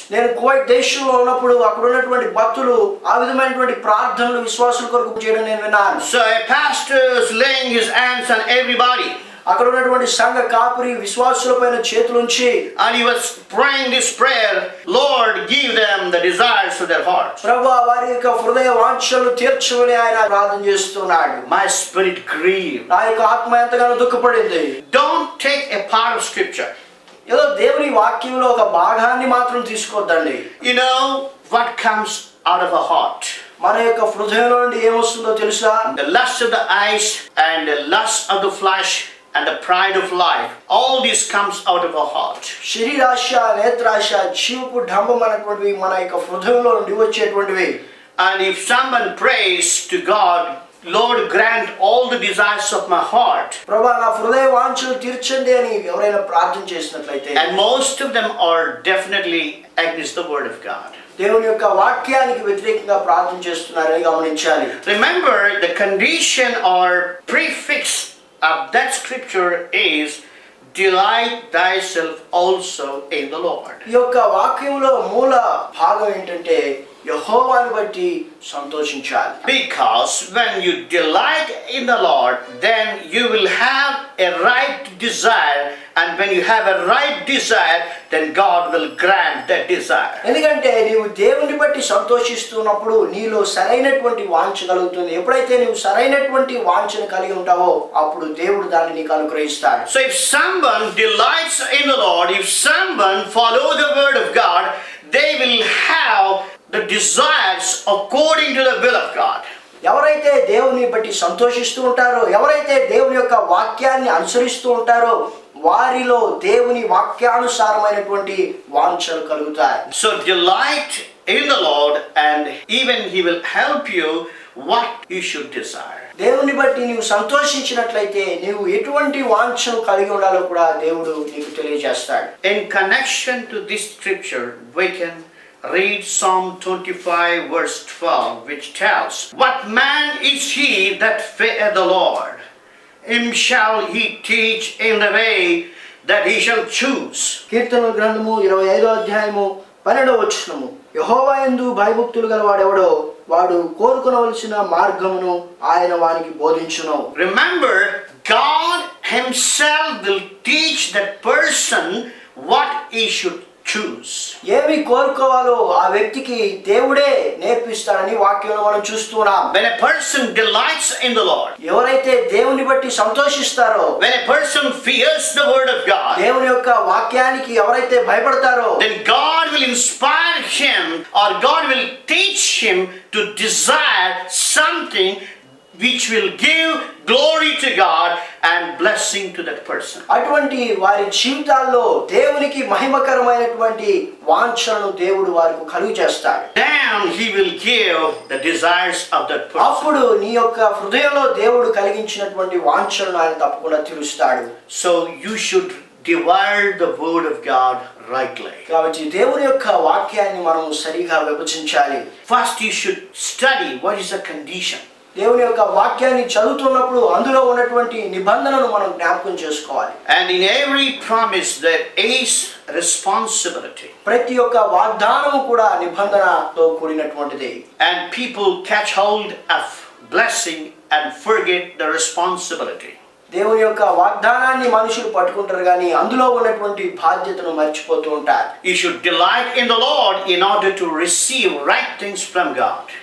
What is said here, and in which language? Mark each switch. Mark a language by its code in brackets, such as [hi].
[te] నేను కువైట్ దేశంలో ఉన్నప్పుడు అక్కడ ఉన్నటువంటి భక్తులు ఆ విధమైనటువంటి ప్రార్థనలు విశ్వాసుల కొరకు చేయడం నేను విన్నాను. [en] So a pastor is laying his hands on everybody. [te] అక్కడ ఉన్నటువంటి సంఘ కాపురి విశ్వాసులపైన చేతులుంచి [en] And he was praying this prayer, Lord, give them the desires of their heart. [te] ప్రభువా వారి యొక్క హృదయ వాంఛలను తీర్చమని ఆయన ప్రార్థన చేస్తున్నాడు. [en] My spirit grieved. [te] నా యొక్క ఆత్మ ఎంతగానో దుఃఖపడింది. [en] Don't take a part of scripture. [te] ఏదో దేవుని వాక్యంలో ఒక భాగాన్ని మాత్రం తీసుకోవద్దండి. [en] You know what comes out of a heart? [te] మన యొక్క హృదయంలో నుండి ఏమొస్తుందో తెలుసా? [en] The lust of the eyes and the lust of the flesh and the pride of life, all this comes out of our heart. [te] శరీరాశ, నేత్రాశ, జీవపు డంబం అనేటువంటివి మన యొక్క హృదయంలో నుండి వచ్చేటువంటివి. [en] And if someone prays to God, Lord, grant all the desires of my heart, [te] ప్రభువా నా హృదయ వాంఛలు తీర్చండి అని ఎవరైనా ప్రార్థన చేసినట్లయితే, [en] and most of them are definitely against the word of God. [te] దేవుని యొక్క వాక్యానికి వ్యతిరేకంగా ప్రార్థన చేస్తున్నారని గమనించాలి. [en] Remember, the condition or prefix of that scripture is delight thyself also in the Lord. [te] ఈ యొక్క వాక్యంలో మూల భాగం ఏంటంటే యెహోవాను బట్టి సంతోషించాలి. [en] Because when you delight in the Lord, then you will have a right desire, and when you have a right desire, then God will grant that desire. [te] ఎందుకంటే నీవు దేవుని బట్టి సంతోషిస్తున్నప్పుడు నీలో సరైనటువంటి వాంఛ కలుగుతుంది. ఎప్పుడైతే నీవు సరైనటువంటి వాంఛను కలిగి ఉంటావో అప్పుడు దేవుడు దాన్ని నీకు అనుగ్రహిస్తాడు. [en] So if someone delights in the Lord, if someone follow the word of God, they will have the desires according to the will of God. [te] ఎవరైతే దేవుని బట్టి సంతోషిస్తూ ఉంటారో, ఎవరైతే దేవుని యొక్క వాక్యాన్ని అనుసరిస్తూ ఉంటారో వారిలో దేవుని వాక్యానుసారమైనటువంటి వాంఛలు కలుగుతాయి. [en] So delight in the Lord, and even He will help you what you should desire. [te] దేవుని బట్టి నీవు సంతోషించినట్లయితే నీవు ఎటువంటి వాంఛను కలిగి ఉండాలో కూడా దేవుడు నీకు తెలియజేస్తాడు. [en] In connection to this scripture, we can read Psalm 25 verse 12, which tells, "What man is he that feareth the Lord? Him shall he teach in the way that he shall choose." [te] కీర్తనల గ్రంథము 25వ అధ్యాయము 12వ వచనము, యెహోవా యందు భయభక్తులు గలవాడెవడో వాడు కోరుకొనవలసిన మార్గమును ఆయన వానికి బోధించును. [en] Remember, God himself will teach that person what he should choose. [te] ఏమి కోరుకోవాలో ఆ వ్యక్తికి దేవుడే నేర్పిస్తాడని వాక్యంలో మనం చూస్తున్నాం. [en] When a person delights in the Lord, [te] ఎవరైతే దేవుని బట్టి సంతోషిస్తారో, [en] when a person fears the word of God, [te] దేవుని యొక్క వాక్యానికి ఎవరైతే భయపడతారో, [en] then God will inspire him, or God will teach him to desire something which will give glory to God and blessing to that person. [te] అటువంటి వారి జీవితాల్లో దేవునికి మహిమకరమైనటువంటి వాంఛలను దేవుడు వారికి కలుగు చేస్తాడు. [en] Then he will give the desires of that person. [te] అప్పుడు నీ యొక్క హృదయంలో దేవుడు కలిగించినటువంటి వాంఛలను ఆయన తప్పకుండా తీరుస్తాడు. [en] So you should divide the word of God rightly. [te] కాబట్టి దేవుని యొక్క వాక్యాన్ని మనం సరిగా విభజించాలి. [en] First you should study what is the condition. [te] దేవుని యొక్క వాక్యాన్ని చదువుతున్నప్పుడు అందులో ఉన్నటువంటి నిబంధనను మనం జ్ఞాపకం చేసుకోవాలి. [en] And in every promise there is responsibility. [te] ప్రతి ఒక్క వాగ్దానము కూడా నిబంధనతో కూడినటువంటిది. [en] And people catch hold of blessing and forget the responsibility. [te] దేవుని యొక్క వాగ్దానాన్ని మనుషులు పట్టుకుంటారు కానీ అందులో ఉన్నటువంటి బాధ్యతను మర్చిపోతూ ఉంటారు. [en] You should delight in the Lord in order to receive right things from God.